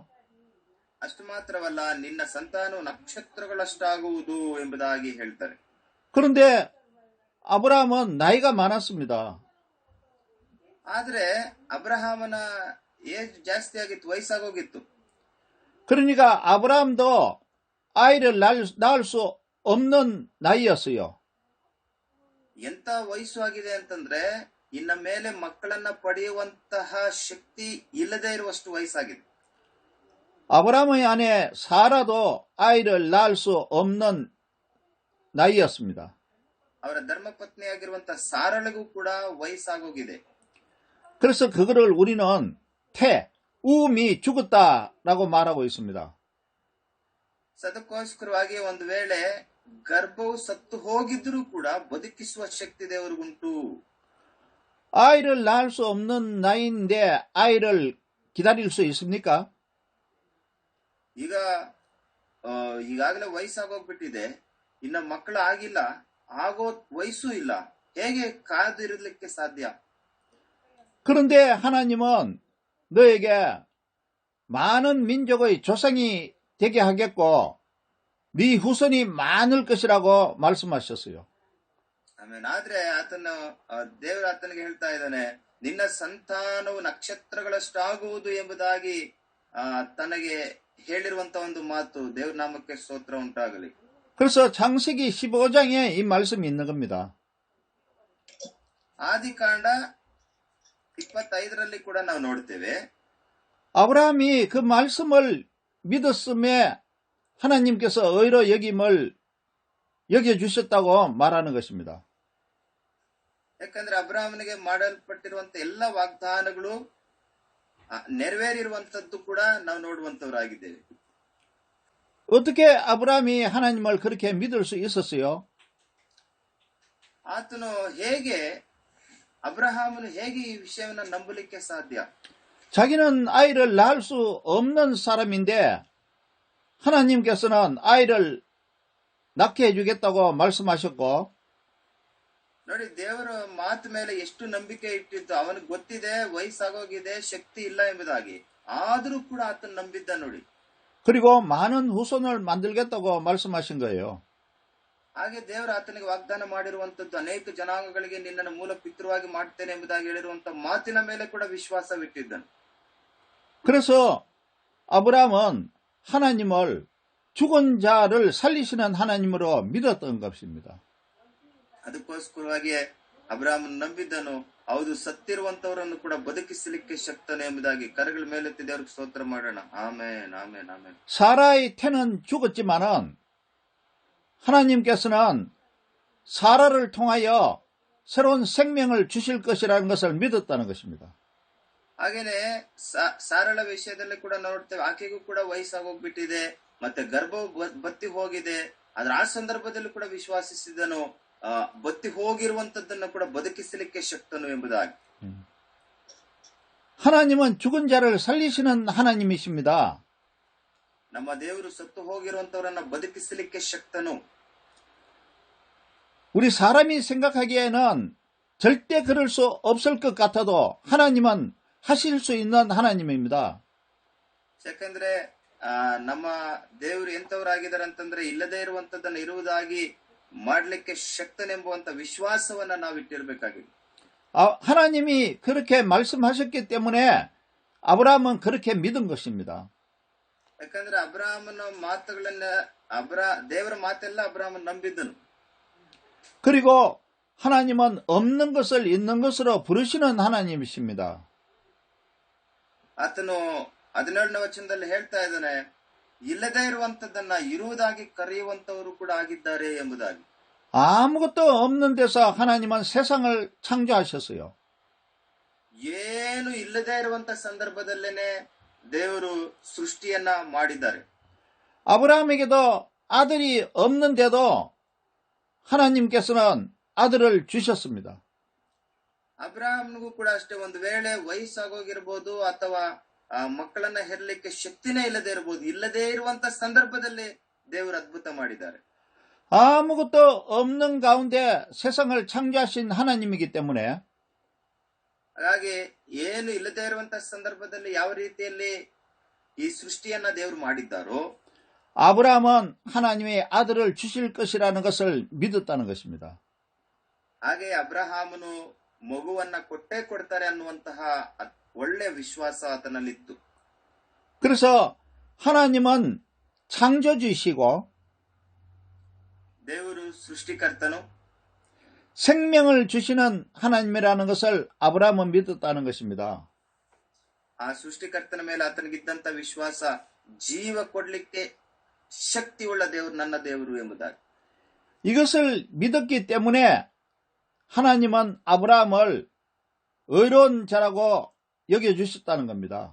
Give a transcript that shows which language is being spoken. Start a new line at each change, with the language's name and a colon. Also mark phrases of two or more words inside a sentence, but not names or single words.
Kannada: ಅಷ್ಟು ಮಾತ್ರವಲ್ಲ, ನಿನ್ನ ಸಂತಾನವು ನಕ್ಷತ್ರಗಳಷ್ಟಾಗುವುದು ಎಂಬುದಾಗಿ ಹೇಳ್ತಾರೆ.
Korean: 그런데 아브라함은 나이가 많았습니다.
Kannada: ಆದ್ರೆ ಅಬ್ರಹಾಮನ ಏಜ್ ಜಾಸ್ತಿ ಆಗಿತ್ತು, ವಯಸ್ಸಾಗೋಗಿತ್ತು.
Korean: 그러니까 아브라함도 아이를 낳을 수 없는 나이였어요.
Kannada: ಎಂತ ವಯಸ್ಸು ಆಗಿದೆ ಅಂತಂದ್ರೆ ಇನ್ನ ಮೇಲೆ ಮಕ್ಕಳನ್ನ ಪಡೆಯುವಂತಹ ಶಕ್ತಿ ಇಲ್ಲದೆ ಇರುವಷ್ಟು ವಯಸ್ಸಾಗಿದೆ.
Korean: 아브라함의 아내 사라도 아이를 낳을 수 없는 나이였습니다.
Kannada: ಅವರ ಧರ್ಮಪತ್ನಿಯಾಗಿರುವಂತಹ ಸಾರಳಿಗೂ ಕೂಡ ವಯಸ್ಸಾಗೋಗಿದೆ.
Korean: 그래서 그거를 우리는 우미 죽었다라고 말하고 있습니다.
Kannada: ಅದಕ್ಕೋಸ್ಕರವಾಗಿ ಒಂದು ವೇಳೆ ಗರ್ಭವು ಸತ್ತು ಹೋಗಿದ್ರೂ ಕೂಡ ಬದುಕಿಸುವ ಶಕ್ತಿ ದೇವರಿಗುಂಟು.
Korean: 아이를 낳을 수 없는 나이인데 아이를 기다릴 수 있습니까?
Kannada: ಈಗ ಈಗಾಗಲೇ ವಯಸ್ಸಾಗೋಗ್ಬಿಟ್ಟಿದೆ, ಇನ್ನ ಮಕ್ಕಳು ಆಗಿಲ್ಲ, ಆಗೋ ವಯಸ್ಸು ಇಲ್ಲ, ಹೇಗೆ ಕಾದಿರಲಿಕ್ಕೆ ಸಾಧ್ಯ?
Korean: 그런데 하나님은 너에게 많은 민족의 조상이 되게 하겠고 네 후손이 많을 것이라고 말씀하셨어요.
Kannada: ಆಮೇಲೆ ಆದ್ರೆ ದೇವರ ಆತನಿಗೆ ಹೇಳ್ತಾ ಇದ್ದಾನೆ, ನಿನ್ನ ಸಂತಾನವು ನಕ್ಷತ್ರಗಳಷ್ಟು ಆಗುವುದು ಎಂಬುದಾಗಿ ತನಗೆ ಹೇಳಿರುವಂತ ಒಂದು ಮಾತು. ದೇವ್ರ ನಾಮಕ್ಕೆ ಸ್ತೋತ್ರ ಉಂಟಾಗಲಿ.
Korean: 그래서 창세기 15장에 이 말씀이 있는 겁니다.
Kannada: ಆದಿಕಾಂಡ 25ರಲ್ಲಿ ಕೂಡ ನಾವು ನೋಡ್ತೇವೆ.
Korean: 아브라함이 그 말씀을 믿었음에 하나님께서 의로 여겨주셨다고 말하는 것입니다.
Kannada: ಯಾಕಂದ್ರೆ ಅಬ್ರಾಹ್ಮನಿಗೆ ಮಾಡಲ್ಪಟ್ಟಿರುವಂತ ಎಲ್ಲ ವಾಗ್ದಾನಗಳು ನೆರವೇರಿರುವಂತದ್ದು ಕೂಡ ನಾವು ನೋಡುವಂತವರಾಗಿದ್ದೇವೆ.
Korean: 어떻게 아브라함이 하나님을 그렇게 믿을 수 있었어요?
Kannada: ಆತನು ಹೇಗೆ ಅಬ್ರಹಾಮನು ಹೇಗೆ ಈ ವಿಷಯವನ್ನು ನಂಬಲಿಕ್ಕೆ ಸಾಧ್ಯ?
Korean: 자기는 아이를 낳을 수 없는 사람인데 하나님께서는 아이를 낳게 해주겠다고 말씀하셨고,
Kannada: ನೋಡಿ, ದೇವರ ಮಾತು ಮೇಲೆ ಎಷ್ಟು ನಂಬಿಕೆ ಇಟ್ಟಿದ್ದು. ಅವನಿಗೆ ಗೊತ್ತಿದೆ ವಯಸ್ಸಾಗೋಗಿದೆ, ಶಕ್ತಿ ಇಲ್ಲ ಎಂಬುದಾಗಿ, ಆದರೂ ಕೂಡ ಆತನ ನಂಬಿದ್ದ ನೋಡಿ.
Korean: 그리고 많은 후손을 만들겠다고 말씀하신 거예요.
Kannada: ಹಾಗೆ ದೇವರು ಆತನಿಗೆ ವಾಗ್ದಾನ ಮಾಡಿರುವಂತದ್ದು, ಅನೇಕ ಜನಾಂಗಗಳಿಗೆ ನಿನ್ನನ್ನು ಮೂಲ ಪಿತೃವಾಗಿ ಮಾಡ್ತೇನೆ ಎಂಬುದಾಗಿ ಹೇಳಿರುವಂತ ಮಾತಿನ ಮೇಲೆ ಕೂಡ ವಿಶ್ವಾಸವಿಟ್ಟಿದ್ದನು.
Korean: 그래서 아브라함은 하나님을 죽은 자를 살리시는 하나님으로 믿었던 것입니다.
Kannada: ಅದಕ್ಕೋಸ್ಕರವಾಗಿ ಅಬ್ರಾಹ್ಮನ್ ನಂಬಿದ್ದನು, ಹೌದು, ಸತ್ತಿರುವಂತವರನ್ನು ಕೂಡ ಬದುಕಿಸಲಿಕ್ಕೆ ಶಕ್ತನು ಎಂಬುದಾಗಿ. ಕರಗಳ ಮೇಲೆತ್ತಿ ದೇವರಿಗೆ ಸ್ತೋತ್ರ ಮಾಡೋಣ. ಆಮೇನ್, ಆಮೇನ್, ಆಮೇನ್.
Korean: 사라의 태는 죽었지만은 하나님께서는 사라를 통하여 새로운 생명을 주실 것이라는 것을 믿었다는 것입니다.
Kannada: ಹಾಗೇನೆ ಸಾರಳ ವಿಷಯದಲ್ಲಿ ಕೂಡ ನೋಡ್ತೇವೆ, ಆಕೆಗೂ ಕೂಡ ವಯಸ್ಸಾಗೋಗ್ಬಿಟ್ಟಿದೆ, ಮತ್ತೆ ಗರ್ಭವು ಬತ್ತಿ ಹೋಗಿದೆ. ಆದ್ರೆ ಆ ಸಂದರ್ಭದಲ್ಲಿ ಕೂಡ ವಿಶ್ವಾಸಿಸಿದನು, ಬತ್ತಿ ಹೋಗಿರುವಂತದ್ದನ್ನು ಕೂಡ ಬದುಕಿಸಲಿಕ್ಕೆ ಶಕ್ತನು ಎಂಬುದಾಗಿ.
Korean: 하나님은 죽은 자를 살리시는 하나님이십니다.
Kannada: ನಮ್ಮ ದೇವರು ಸತ್ತು ಹೋಗಿರುವಂತವರನ್ನ ಬದುಕಿಸಲಿಕ್ಕೆ ಶಕ್ತನು.
Korean: 우리 사람이 생각하기에는 절대 그럴 수 없을 것 같아도 하나님은 하실 수 있는 하나님입니다.
Kannada: ಯಾಕಂದ್ರೆ ನಮ್ಮ ದೇವರು ಎಂತವರಾಗಿದ್ದಾರೆ ಅಂತಂದ್ರೆ ಇಲ್ಲದೆ ಇರುವಂತದ್ದನ್ನು ಇರುವುದಾಗಿ ಮಾಡ್ಲಿಕ್ಕೆ ಶಕ್ತನೆಂಬುವಂತ ವಿಶ್ವಾಸವನ್ನ ನಾವು ಇಟ್ಟಿರ್ಬೇಕಾಗಿದೆ.
Korean: 하나님이 그렇게 말씀하셨기 때문에 아브라함은 그렇게 믿은 것입니다.
Kannada: ಯಾಕಂದ್ರೆ ಅಬ್ರಾಹ್ಮನ ಮಾತುಗಳನ್ನ ದೇವರ ಮಾತೆಲ್ಲ ಅಬ್ರಾಹ್ಮನ್ ನಂಬಿದ್ದನು.
Korean: 그리고 하나님은 없는 것을 있는 것으로 부르시는 하나님이십니다.
Kannada: ಆತನು 17ನೇ ವಚನದಲ್ಲಿ ಹೇಳ್ತಾ ಇದ್ದಾನೆ, ಇಲ್ಲದೆ ಇರುವಂತದ್ದನ್ನ ಇರುವುದಾಗಿ ಕರೆಯುವಂತವರು ಕೂಡ ಆಗಿದ್ದಾರೆ ಎಂಬುದಾಗಿ.
Korean: 아무것도 없는 데서 하나님은 세상을 창조하셨어요.
Kannada: ಏನು ಇಲ್ಲದೆ ಇರುವಂತ ಸಂದರ್ಭದಲ್ಲೇನೆ ದೇವರು ಸೃಷ್ಟಿಯನ್ನ ಮಾಡಿದ್ದಾರೆ.
Korean: 아브라함에게도 아들이 없는데도 하나님께서는 아들을 주셨습니다.
Kannada: ಅಬ್ರಾಹ್ಮನಿಗೂ ಕೂಡ ಅಷ್ಟೇ, ಒಂದು ವೇಳೆ ವಯಸ್ಸಾಗೋಗಿರ್ಬೋದು ಅಥವಾ ಮಕ್ಕಳನ್ನ ಹೆರಲಿಕ್ಕೆ ಶಕ್ತಿನೇ ಇಲ್ಲದೆ ಇರಬಹುದು, ಇಲ್ಲದೆ ಇರುವಂತ ಸಂದರ್ಭದಲ್ಲಿ ದೇವರು ಅದ್ಭುತ ಮಾಡಿದ್ದಾರೆ.
Korean: 아무것도 없는 가운데 세상을 창조하신 하나님이기 때문에
Kannada: ಹಾಗಾಗಿ ಏನು ಇಲ್ಲದೆ ಇರುವಂತ ಸಂದರ್ಭದಲ್ಲಿ ಯಾವ ರೀತಿಯಲ್ಲಿ ಈ ಸೃಷ್ಟಿಯನ್ನ ದೇವರು ಮಾಡಿದ್ದಾರೋ,
Korean: 아브라함은 하나님의 아들을 주실 것이라는 것을 믿었다는 것입니다.
Kannada: ಹಾಗೆ ಅಬ್ರಹಾಮನು ಮಗುವನ್ನ ಕೊಟ್ಟೇ ಕೊಡ್ತಾರೆ ಅನ್ನುವಂತಹ ಒಳ್ಳೆ ವಿಶ್ವಾಸ ಆತನಲ್ಲಿತ್ತು.
Korean: 그래서 하나님은 창조주이시고
Kannada: ದೇವರು ಸೃಷ್ಟಿಕರ್ತನು,
Korean: 생명을 주시는 하나님이라는 것을 아브라함은 믿었다는 것입니다.
Kannada: ಆ ಸೃಷ್ಟಿಕರ್ತನ ಮೇಲೆ ಆತನಿಗಿದ್ದಂತ ವಿಶ್ವಾಸ ಜೀವ ಕೊಡ್ಲಿಕ್ಕೆ ಶಕ್ತಿ ಉಳ್ಳ ದೇವರು ನನ್ನ ದೇವರು ಎಂಬುದಾಗಿ.
Korean: 이것을 믿었기 때문에 하나님은 아브라함을 의로운 자라고 여겨주셨다는 겁니다.